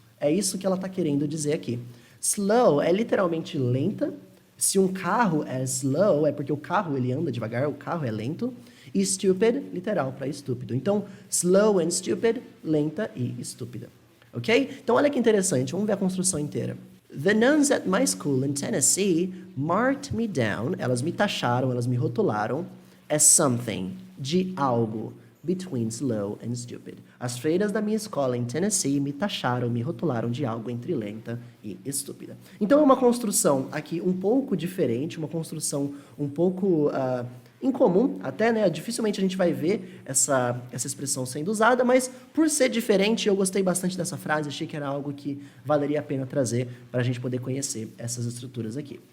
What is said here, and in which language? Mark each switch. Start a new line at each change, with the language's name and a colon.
Portuguese: É isso que ela está querendo dizer aqui. Slow é literalmente lenta. Se um carro é slow, é porque o carro ele anda devagar, o carro é lento. E stupid, literal, para estúpido. Então,
English: slow and stupid,
Portuguese: lenta e estúpida. Ok? Então, olha que interessante. Vamos ver a construção inteira.
English: The nuns at my school in Tennessee marked me down.
Portuguese: Elas me taxaram, elas me rotularam
English: as something,
Portuguese: de algo, between slow and stupid. As freiras da minha escola em Tennessee me taxaram, me rotularam de algo entre lenta e estúpida. Então é uma construção aqui um pouco diferente, uma construção um pouco incomum, até, né? Dificilmente a gente vai ver essa expressão sendo usada, mas por ser diferente, eu gostei bastante dessa frase, achei que era algo que valeria a pena trazer para a gente poder conhecer essas estruturas aqui.